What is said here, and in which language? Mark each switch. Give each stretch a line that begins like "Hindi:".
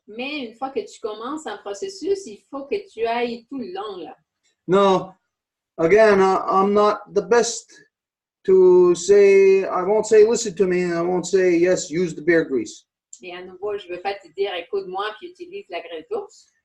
French: Mais une fois que tu commences un processus, il faut que tu ailles tout le long, là.
English: No, again, I'm not the best to say, I won't say listen to me, and I won't say yes, use the bear grease.
French: Et à nouveau, je ne veux pas te dire écoute-moi puis utilise la graisse d'ours.